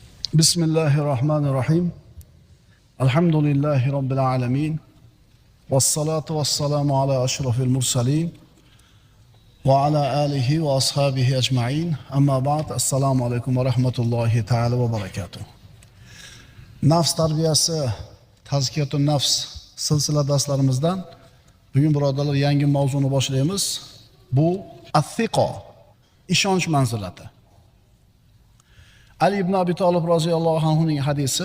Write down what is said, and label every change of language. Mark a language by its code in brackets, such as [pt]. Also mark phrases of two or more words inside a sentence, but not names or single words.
[ar] بسم الله الرحمن الرحيم. الحمد لله رب العالمين. والصلاة والسلام على أشرف المرسلين. وعلى آله وأصحابه أجمعين. أما بعد. السلام عليكم ورحمة الله تعالى وبركاته. [uz] Nafs tarbiyasi, [ar] تزكية النفس [uz] silsila darslarimizdan bugun birodarlar yangi mavzuni boshlaymiz. Bu as-siqa, ishonch manzilati. Ali ibn Abi Talib [ar] رضي الله عنه [uz] hadisi.